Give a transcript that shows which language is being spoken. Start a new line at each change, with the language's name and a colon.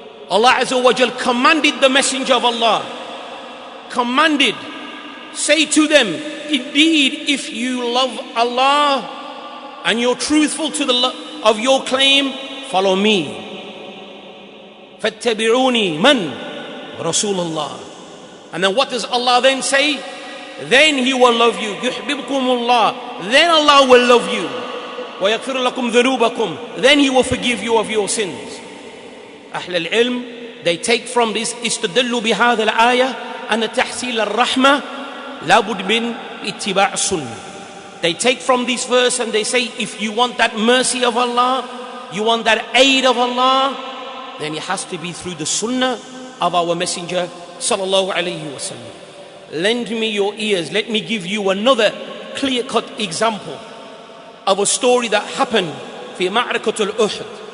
English: Allah Azza wa Jal commanded the Messenger of Allah, commanded, say to them, indeed if you love Allah and you're truthful to the of your claim, follow me.
Arabic: فَاتَّبِعُونِي مَنْ رَسُولُ اللَّهِ.
English: And then what does Allah then say? Then He will love you.
Arabic: يُحْبِبْكُمُ
English: Then Allah will love you.
Arabic: وَيَغْفِرُ لَكُمْ ذُنُوبَكُمْ
English: Then He will forgive you of your sins.
Arabic: Ahlul ilm,
English: they take from this
Arabic: استدلوا بهذا الآية أن تحصيل الرحمة لابد من اتباع السنة.
English: They take from this verse and they say, if you want that mercy of Allah, you want that aid of Allah, then it has to be through the sunnah of our messenger sallallahu alayhi wasallam. Lend me your ears. Let me give you another clear-cut example of a story that happened
Arabic: في معركة الأحد.